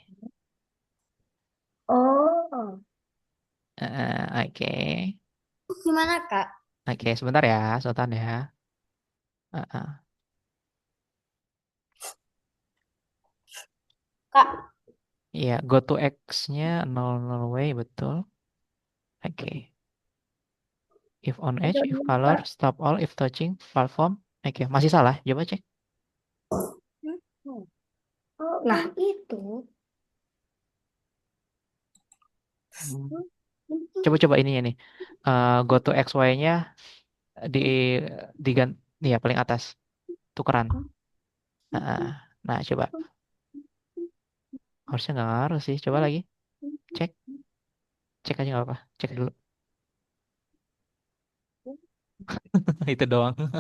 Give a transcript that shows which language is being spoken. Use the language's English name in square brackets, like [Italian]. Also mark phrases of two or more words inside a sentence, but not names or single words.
[Indonesian] Oh. Oke. Gimana, Kak? Oke, sebentar ya, Sultan ya. Heeh. Kak, Iya, [English] go to X-nya 00 way, [Indonesian] betul. Oke. [English] If on [Indonesian] ada [English] edge, if color, [Indonesian] lupa. [English] stop all, if touching, platform. [Indonesian] Oke, masih salah. Coba cek. Oh, lah itu. Hmm. Coba-coba ininya nih. [English] Go to X, [Indonesian] Y-nya di diganti ya paling atas. Tukeran. Nah, coba. Harusnya nggak ngaruh sih. Coba lagi. Cek. Cek aja nggak apa. Cek dulu. Itu doang.